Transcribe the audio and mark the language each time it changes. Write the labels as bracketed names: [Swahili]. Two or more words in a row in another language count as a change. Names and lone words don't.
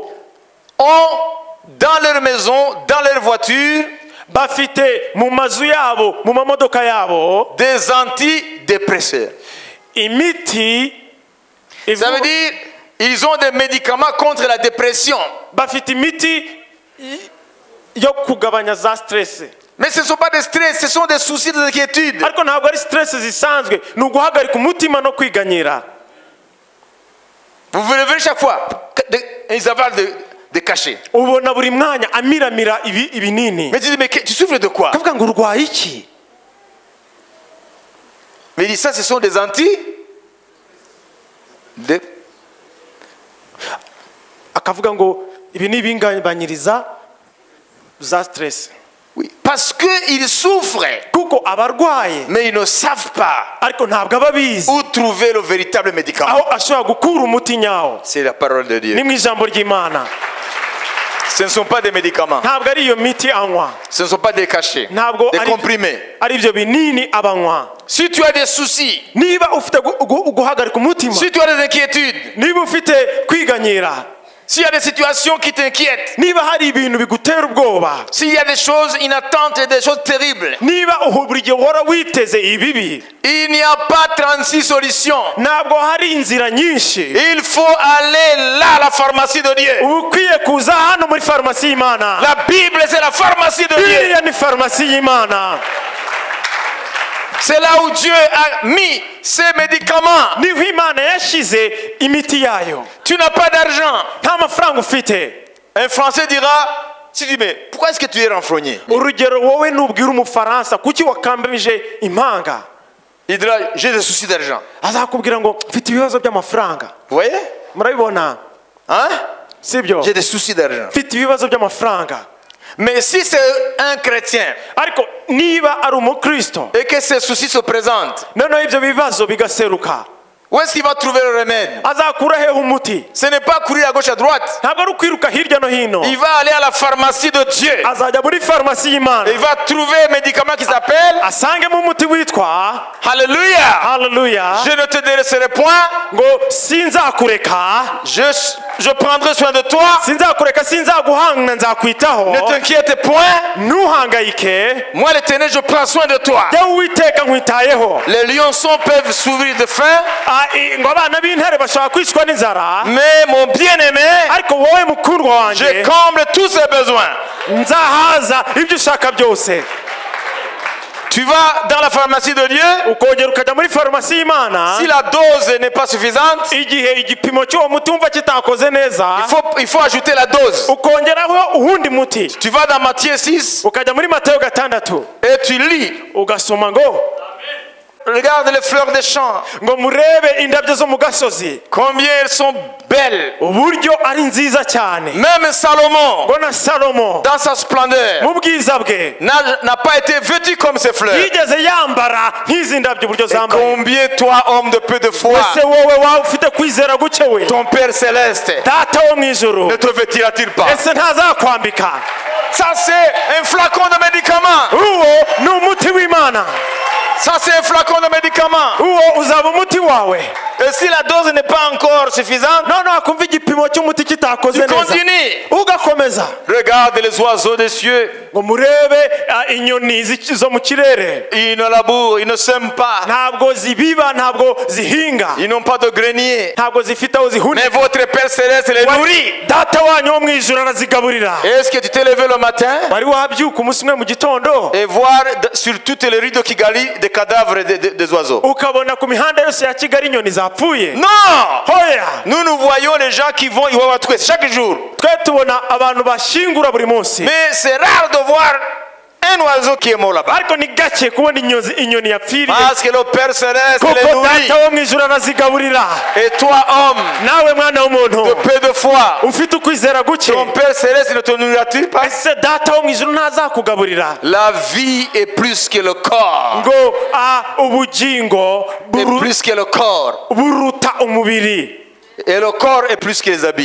[French] ont dans leur maison, dans leur voiture, [Kinyarwanda] bafite mu mazu yabo mu mamodoka yabo [French] des antidépresseurs. [Kinyarwanda] imiti [French] Ça veut dire ils ont des médicaments contre la dépression. [Kinyarwanda] bafite imiti yo kugabanya za stress [French] Mais ce ne sont pas des stress, ce sont des soucis, des inquiétudes. [Kinyarwanda] ariko ntabwo ari stress zisanzwe ni uguhagarika umutima no kwiganyira [French] Vous vous levez chaque fois, ils avalent des cachets. [Kinyarwanda] ubona buri mwanya amiramira ibinini [French] Mais tu dis, mais tu souffres de quoi? [Kinyarwanda] kavuga ngo urwaye iki [French] Mais il dit, ça, ce sont des [Kinyarwanda] akavuga ngo ibi ni ibingabanyiriza za stress [French] Oui, parce qu'ils souffrent, [Kinyarwanda] kuko abarwaye [French] mais ils ne savent pas [Kinyarwanda] ariko ntabwo aba abizi [French] où trouver le véritable médicament. [Kinyarwanda] aho ashobora gukura umuti nyawo [French] C'est la parole de Dieu. [Kinyarwanda] ni mu ijambo ry'imana [French] Ce ne sont pas des médicaments, [Kinyarwanda] ntabwo ari iyo miti anywa [French] ce ne sont pas des cachets, [Kinyarwanda] ntabwo [French] des comprimés. [Kinyarwanda] ari ibyo binini abanywa [French] Si tu as des soucis, [Kinyarwanda] niba ufite guhagarika umutima [French] si tu as des inquiétudes, [Kinyarwanda] niba ufite kwiganyira [French] s'il y a des situations qui t'inquiètent, [Kinyarwanda] niba hari ibintu bigutera ubwoba [French] s'il y a des choses inattentes et des choses terribles, [Kinyarwanda] niba buri gihe uhora witeze ibibi [French] il n'y a pas 36 solutions. [Kinyarwanda] ntabwo hari inzira nyinshi [French] Il faut aller là, à la pharmacie de Dieu. [Kinyarwanda] uba ukwiye kuza hano muri farumasi y'imana [French] La Bible, c'est la pharmacie de Dieu. [Kinyarwanda] iriya ni farumasi y'imana [French] C'est là où Dieu a mis ses médicaments. [Kinyarwanda] niho imana yashyize imiti yayo [French] Tu n'as pas d'argent. [Kinyarwanda] nta mafaranga ufite [French] Un Français dira, tu dis, mais pourquoi est-ce que tu es renfrogné? [Kinyarwanda] urugero wowe nubwira umufaransa kuki wakambije impanga [French] Il dira, j'ai des soucis d'argent. [Kinyarwanda] azakubwira ngo mfite ibibazo by'amafaranga [French] Vous voyez? [Kinyarwanda] murabibona [French] Hein? [Kinyarwanda] sibyo [French] J'ai des soucis d'argent. [Kinyarwanda] mfite ibibazo by'amafaranga [French] Mais si c'est un chrétien [Kinyarwanda] ariko niba ari umukristo [French] et que ces soucis se présentent, [Kinyarwanda] noneho ibyo bibazo bigaseruka [French] où est-ce qu'il va trouver le remède? [Kinyarwanda] azakura hehe umuti [French] Ce n'est pas courir à gauche à droite. [Kinyarwanda] ntabwo ari ukwiruka hirya no hino [French] Il va aller à la pharmacie de Dieu. [Kinyarwanda] azajya muri farumasi y'imana [French] Et il va trouver un médicament qui s'appelle [Kinyarwanda] asangemo umuti witwa [French] Alléluia. [Kinyarwanda] haleluya [French] Je ne te délaisserai point. [Kinyarwanda] ngo sinzakureka [French] Je prendrai soin de toi. [Kinyarwanda] sinzakureka sinzaguhanga nzakwitaho [French] Ne t'inquiète point. [Kinyarwanda] ntuhangayike [French] Moi, l'Éternel, je prends soin de toi. [Kinyarwanda] jya uwiteka nkwitayeho [French] Les lionceaux peuvent s'ouvrir de faim, [Kinyarwanda] ngo abana b'intare bashobora kwicwa n'inzara [French] mais mon bien-aimé, [Kinyarwanda] ariko wowe mukundwa [French] je [Kinyarwanda] wanjye [French] comble tous ses besoins. [Kinyarwanda] nzahaza ibyo ushaka byose [French] Tu vas dans la pharmacie de Dieu. [Kinyarwanda] ukongera ukajya muri farumasi y'imana [French] Si la dose n'est pas suffisante, [Kinyarwanda] igihe igipimo cy'uwo muti wumva kitakoze neza [French] il faut ajouter la dose. [Kinyarwanda] ukongeraho uwundi muti [French] Tu vas dans Matthieu 6 [Kinyarwanda] ukajya muri matayo 6 [French] et tu lis. [Kinyarwanda] ugasoma ngo [French] regarde les fleurs des champs. [Kinyarwanda] ngo murebe indabyo zo mu gasozi [French] Combien elles sont belles. [Kinyarwanda] uburyo ari nziza cyane. [French] Même Salomon, [Kinyarwanda] ngo na Salomo [French] dans sa splendeur, [Kinyarwanda] mu bwiza bwe [French] n'a pas été vêtu comme ces fleurs. [Kinyarwanda] yigeze yambara nk'izi ndabyo uburyo [French] Et [Kinyarwanda] zambaye. [French] combien toi, homme de peu de foi, [Kinyarwanda] ese wowe waba ufite kwizera guke we, [French] ton Père céleste [Kinyarwanda] data wo mu ijuru [French] ne te vêtira-t-il pas? [Kinyarwanda] ese ntazakwambika? [French] Ça c'est un flacon de médicaments. [Kinyarwanda] uwo ni umuti w'Imana. [French] Ça c'est un flacon de médicaments. [Kinyarwanda] uwo uzaba umuti wawe. [French] Et si la dose n'est pas encore suffisante, [Kinyarwanda] noneho akumva igipimo cy'umuti kitakoze [French] tu [Kinyarwanda] neza [French] continues. [Kinyarwanda] ugakomeza. [French] Regarde les oiseaux des cieux. [Kinyarwanda] ngo murebe inyoni zo mu kirere, [French] Ils ne labourent, ils ne sèment pas. [Kinyarwanda] ntabwo zibiba, ntabwo zihinga, [French] Ils n'ont pas de grenier. [Kinyarwanda] ntabwo zifite aho [French] Mais [Kinyarwanda] zihunika. [French] votre Père céleste les nourrit. [Kinyarwanda] data wanyu wo mu ijuru arazigaburira. [French] Est-ce que tu t'es levé le matin [Kinyarwanda] wari wabyuka umunsi umwe mu gitondo [French] et voir sur toutes les rues de Kigali des cadavres des oiseaux? [Kinyarwanda] ukabona ku mihanda yose ya Kigali inyoni zapfuye? [French] Non! [Kinyarwanda] hoya, [French] Nous voyons les gens qui vont Iwawa-Twese chaque jour. [Kinyarwanda] twe tubona abantu bashingura buri munsi, [French] Mais c'est rare de voir un oiseau qui est mort là-bas. [Kinyarwanda] ariko ni gake kubona inyoni yapfiriye, [French] Parce que le Père céleste les [Kinyarwanda] kuko [French] nourrit. [Kinyarwanda] data wo mu ijuru arazigaburira. [French] Et toi, homme [Kinyarwanda] nawe mwana w'umuntu [French] de peu de foi, [Kinyarwanda] ufite ukwizera guke, [French] ton Père céleste ne te nourrit-il pas? [Kinyarwanda] ese data wo mu ijuru ntazakugaburira? [French] La vie est plus que le corps. [Kinyarwanda] ngo ubugingo [French] Et plus que le corps. [Kinyarwanda] buruta umubiri, [French] Et le corps est plus que les habits.